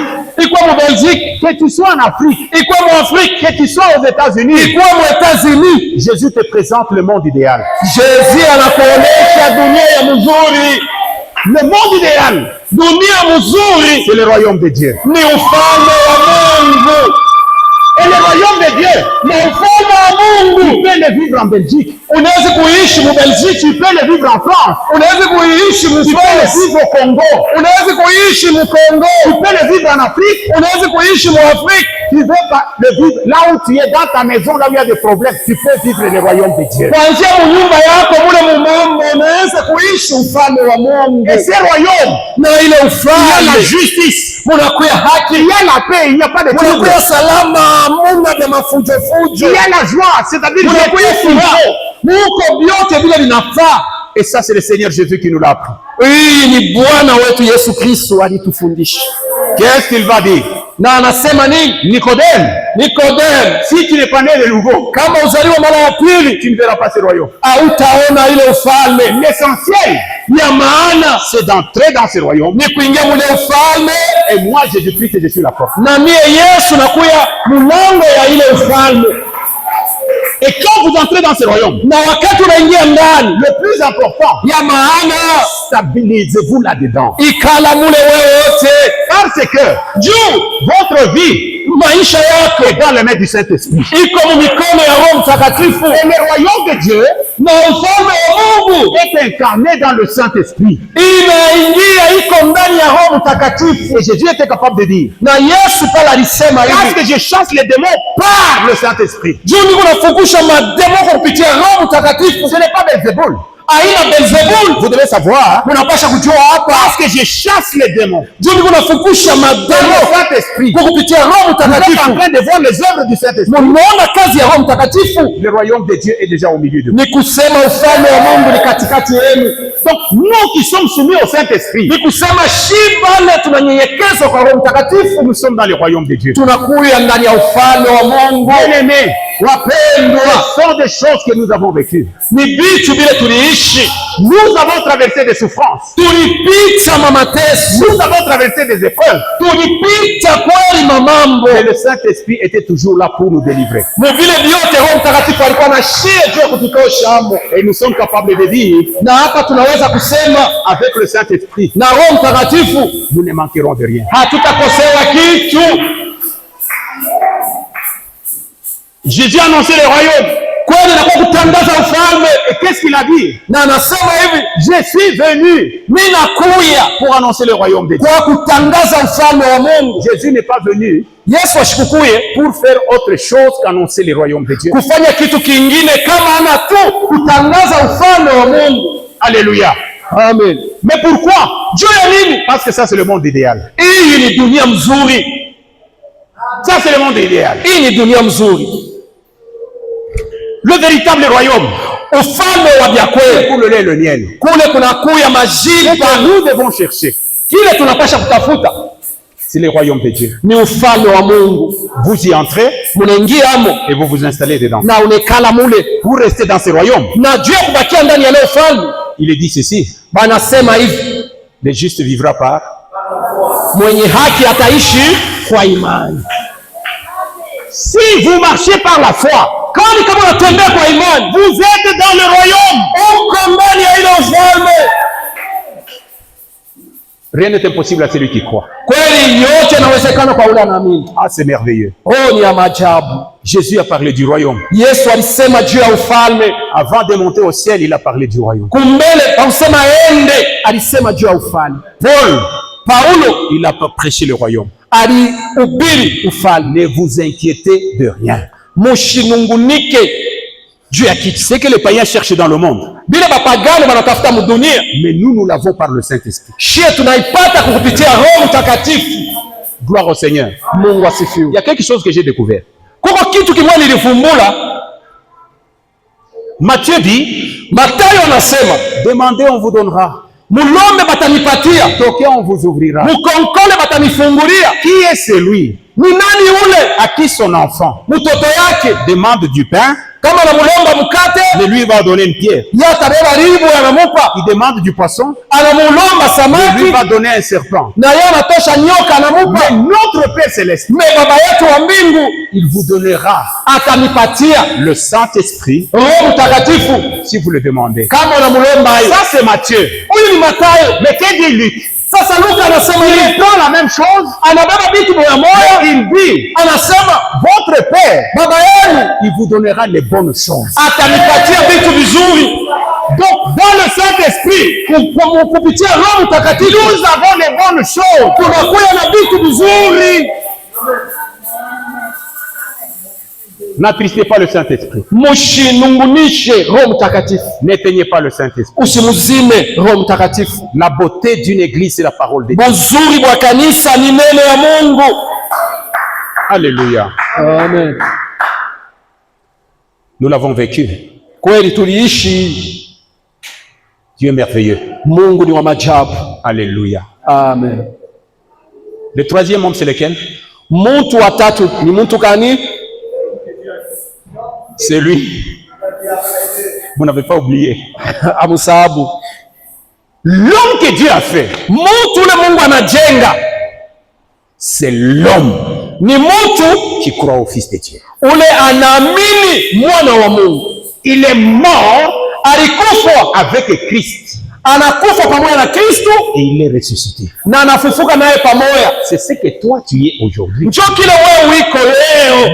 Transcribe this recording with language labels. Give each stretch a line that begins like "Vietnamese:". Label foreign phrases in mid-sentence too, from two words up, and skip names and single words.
Swahili: ikuwe mu Belgique,
French: que tu sois en Afrique,
Swahili: ikuwe mu Afrique,
French: que tu sois aux États-Unis,
Swahili: ikuwe mu États-Unis,
French: Jésus te présente le monde idéal.
Swahili: Jésus anakuonesha dunia ya mzuri.
French: Le monde idéal,
Swahili: Dunia mzuri
French: c'est le royaume de Dieu.
Swahili: ni ufalme wa Mungu.
French: Et le royaume de Dieu,
Swahili: Na ufalme wa Mungu
French: tu peux le vivre en Belgique,
Swahili: unaweza kuishi mu Belgique,
French: tu peux le vivre en France,
Swahili: unaweza kuishi mu
French: tu peux le France, vivre au Congo,
Swahili: unaweza kuishi mu Kongo,
French: tu peux le vivre en Afrique.
Swahili: unaweza kuishi mu Afrique.
French: Tu veux pas le vivre là où tu es, dans ta maison, là où il y a des problèmes, tu peux vivre le royaume de Dieu.
Swahili: Kuanzia mu nyumba yako mule mu mambo unaweza kuishi ufalme wa Mungu.
French: Et ce royaume,
Swahili: Na ile
French: il y a la
Swahili: ufalme
French: justice,
Swahili: munakuya haki,
French: il y a la paix, il n'y a pas de trouble.
Swahili: munakuya salama, muna vya mafujofujo,
French: Il y a la joie, c'est-à-dire
Swahili: munakuya
French: qu'il y a
Swahili: furaha, muko vyote vile vinafaa.
French: Et ça, c'est le Seigneur Jésus qui nous l'a appris.
Swahili: Hii ni Bwana wetu Yesu Kristo alitufundisha.
French: Qu'est-ce qu'il va dire?
Swahili: Na anasema nini?
French: Nicodème,
Swahili: Nikodemu,
French: si tu n'es pas né de nouveau,
Swahili: kama uzaliwa mara ya pili,
French: tu ne verras pas ce royaume.
Swahili: hautaona ile ufalme.
French: L'essentiel,
Swahili: Ya maana
French: c'est d'entrer dans ce royaume.
Swahili: ni kuingia mule ufalme,
French: Et moi, Jésus-Christ, je suis la porte.
Swahili: na mie Yesu nakuya mulango ya ile ufalme.
French: Et quand vous entrez dans ce royaume,
Swahili: Na wakati unaingia ndani,
French: le plus important,
Swahili: ya maana
French: stabilisez-vous là-dedans.
Swahili: ikala mule wewe wote,
French: Parce que
Swahili: juu
French: votre vie
Swahili: maisha yako
French: est dans les mains du Saint-Esprit.
Swahili: iko mu mikono ya Roho Mtakatifu,
French: Et le royaume de Dieu
Swahili: na ufalme wa Mungu
French: est incarné dans le Saint-Esprit.
Swahili: inaingia iko ndani ya Roho Mtakatifu.
French: Et Jésus était capable de dire,
Swahili: Na Yesu pale alisema
French: parce
Swahili: hivi,
French: que je chasse les démons par le Saint-Esprit.
Swahili: juu niko nafukusha mademo kwa kupitia Roho Mtakatifu.
French: Ce n'est pas Belzébul.
Swahili: Aina Beelzebul,
French: Vous devez savoir,
Swahili: munapasha kujua hapa,
French: parce que je chasse les démons
Swahili: juu niko nafukusha
French: par
Swahili: mademo
French: le Saint-Esprit.
Swahili: kwa kupitia Roho
French: Vous êtes en
Swahili: Mtakatifu.
French: train de voir les œuvres du Saint-Esprit.
Swahili: Munaona kazi ya Roho Mtakatifu,
French: Le royaume de Dieu est déjà au milieu de vous.
Swahili: ni kusema ufalme wa Mungu ni katikati yenu.
French: Donc, nous qui sommes soumis au Saint-Esprit,
Swahili: Ni kusema shibale tunanyenyekezwa kwa Roho Mtakatifu,
French: nous sommes dans le royaume de Dieu.
Swahili: tunakuya ndani ya ufalme wa Mungu.
French: Bien-aimés,
Swahili: Wapendwa,
French: ce sont des choses que nous avons vécues.
Swahili: ni vitu vile tuliishi,
French: Nous avons traversé des souffrances.
Swahili: tulipita mateso,
French: Nous avons traversé des épreuves.
Swahili: tulipita kweli mamambo.
French: Mais le Saint-Esprit était toujours là pour nous délivrer.
Swahili: Ni vile vyote Roho Mtakatifu alikuwa na shie juu ya kututosha amo,
French: Et nous sommes capables de dire,
Swahili: na hapa tunaweza kusema
French: avec le Saint-Esprit,
Swahili: na Roho Mtakatifu
French: nous ne manquerons de rien.
Swahili: hatutakosewa kitu.
French: Jésus a annoncé le royaume.
Swahili: Kweli na kwa kutangaza ufalme,
French: Et qu'est-ce qu'il a dit?
Swahili: na anasema hivi,
French: Je suis venu
Swahili: mimi nakuya
French: pour annoncer le royaume de Dieu.
Swahili: kwa kutangaza ufalme wa Mungu.
French: Jésus n'est pas venu
Swahili: Yesu ashikukuye
French: pour faire autre chose qu'annoncer le royaume de Dieu.
Swahili: kufanya kitu kingine kama ana tu kutangaza ufalme wa Mungu.
French: Alléluia.
Swahili: Amen.
French: Mais pourquoi?
Swahili: Juu ya nini?
French: Parce que ça, c'est le monde idéal.
Swahili: Hii ni dunia mzuri,
French: Ça, c'est le monde idéal.
Swahili: hii ni dunia mzuri.
French: Le véritable royaume,
Swahili: Ufalme wa vya kweli
French: pour le lait et le miel,
Swahili: kule kunakuya
French: ce
Swahili: majiba,
French: que nous devons chercher,
Swahili: kile tunapasha kutafuta
French: c'est le royaume de Dieu.
Swahili: ni ufalme wa Mungu.
French: Vous y entrez
Swahili: Munaingia amo
French: et vous vous installez dedans.
Swahili: na unekala mule,
French: Pour rester dans ce royaume,
Swahili: na juu ya kubakia ndani ya ile ufalme,
French: il est dit ceci,
Swahili: banasema hivi,
French: le juste vivra par.
Swahili: mwenye haki ataishi kwa imani.
French: Si vous marchez par la foi,
Swahili: Kama kama unatembea kwa imani,
French: vous êtes dans le royaume.
Swahili: uko ndani ya ile ufalme.
French: Rien n'est impossible à celui qui croit.
Swahili: Kweli yote yanawezekana kwa ule anaamini.
French: Ah, c'est merveilleux.
Swahili: Oh, ni ya maajabu.
French: Jésus a parlé du royaume.
Swahili: Yesu alisema juu ya ufalme,
French: Avant de monter au ciel, il a parlé du royaume.
Swahili: kumbele pakusema ende, alisema juu ya ufalme. Paulo
French: Il a prêché le royaume.
Swahili: alihubiri ufalme.
French: Ne vous inquiétez de rien.
Swahili: Mushinungunike juu ya kitu.
French: Ce que les païens cherchent dans le monde,
Swahili: Bila bapagani wanatafuta mudunia,
French: mais nous l'avons par le Saint-Esprit.
Swahili: shie tunaipata kukupitia Roho Mtakatifu.
French: Gloire au Seigneur.
Swahili: Mungu
French: Il
Swahili: asifiwe.
French: y a quelque chose que j'ai découvert.
Swahili: Kuko kitu kimoja nilifumbula.
French: Matthieu dit,
Swahili: Mathayo anasema,
French: demandez, on vous donnera.
Swahili: mulombe batanipatia,
French: Toquez, on vous ouvrira.
Swahili: mukonkole batanifungulia.
French: Qui est celui
Swahili: Ni nani ule?
French: à qui son enfant
Swahili: Mtoto yake
French: demande du pain,
Swahili: kama namulomba mkate,
French: mais lui va donner une pierre?
Swahili: yeye atabeba ribu anamupa.
French: il demande du poisson,
Swahili: anamulomba
French: il
Swahili: samaki,
French: lui va donner un serpent.
Swahili: na yeye anatosha nyoka anamupa.
French: Mais notre Père Céleste,
Swahili: Me baba yetu wa mbingu
French: il vous donnera
Swahili: atanipatia
French: le Saint-Esprit
Swahili: Roho Mtakatifu
French: si vous le demandez.
Swahili: kama unamulomba hiyo.
French: Ça c'est Matthieu.
Swahili: Huyu ni Mathayo.
French: Mais que dit Luc?
Swahili: Sasa Luka anasema
French: Il
Swahili: yeye
French: prend la même chose,
Swahili: anabeba vitu moya moya,
French: il dit,
Swahili: anasema
French: votre Père,
Swahili: baba yenu
French: il vous donnera les bonnes choses.
Swahili: atanipatia vitu vizuri.
French: Donc, dans le Saint-Esprit,
Swahili: Kupitia Roho Mtakatifu
French: nous avons les bonnes choses.
Swahili: tunakuya na vitu vizuri.
French: N'attristez pas le Saint-Esprit.
Swahili: Mushinungunishe Roho Mtakatifu,
French: N'éteignez pas le Saint-Esprit.
Swahili: usimuzime Roho Mtakatifu.
French: La beauté d'une église, c'est la parole de Dieu.
Swahili: Buzuri bwa kanisa ni neno ya Mungu.
French: Alléluia.
Swahili: Amen.
French: Nous l'avons vécu.
Swahili: Kweli tuliishi.
French: Dieu est merveilleux.
Swahili: Mungu ni wa maajabu.
French: Alléluia.
Swahili: Amen.
French: Le troisième homme, c'est lequel?
Swahili: Mtu wa tatu ni mtu gani?
French: C'est lui. Vous n'avez pas oublié.
Swahili: Amusahabu.
French: L'homme que Dieu a fait,
Swahili: Mtu ule Mungu anajenga
French: c'est l'homme
Swahili: ni mtu
French: qui croit au Fils de Dieu.
Swahili: ule anaamini mwana wa Mungu.
French: Il est mort
Swahili: Alikufa,
French: avec Christ
Swahili: anakufa pamoja na Kristo
French: et il est ressuscité.
Swahili: na anafufuka naye pamoja.
French: C'est ce que toi tu es aujourd'hui.
Swahili: Njo kile wewe wiko leo.